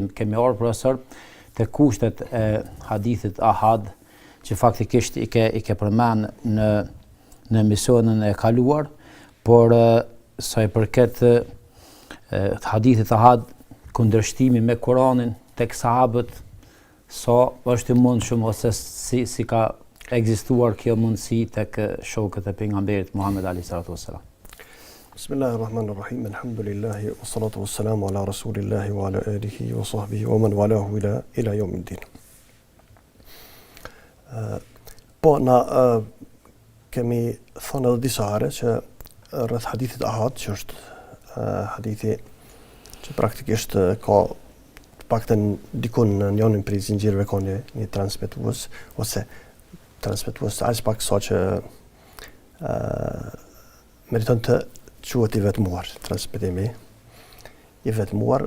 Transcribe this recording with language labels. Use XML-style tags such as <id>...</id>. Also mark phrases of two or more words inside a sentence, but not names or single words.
<sq>Kemi ardhur profesor te kushtet e hadithit ahad, që faktikisht i ke përmend në emisionin e kaluar, por sa i përket hadithit ahad, kundërshtimi me Kur'anin tek sahabët, sa është i mundshëm ose si ka ekzistuar kjo mundësi tek shokët e pejgamberit Muhammed</sq> <ar>عليه الصلاة والسلام. بسم الله الرحمن الرحيم الحمد لله والصلاة والسلام على رسول الله وعلى آله وصحبه ومن والاه إلى يوم الدين.</ar> <sq>Po na kemi thënë edhe disa herë që rreth hadithit ahad, që është hadithi që praktikisht ka paktën dikun në njërin prej zinxhirëve ka një transmetues ose transmetues aq pak sa që meriton të quhet i vetmuar, transmetimi i vetmuar.</sq>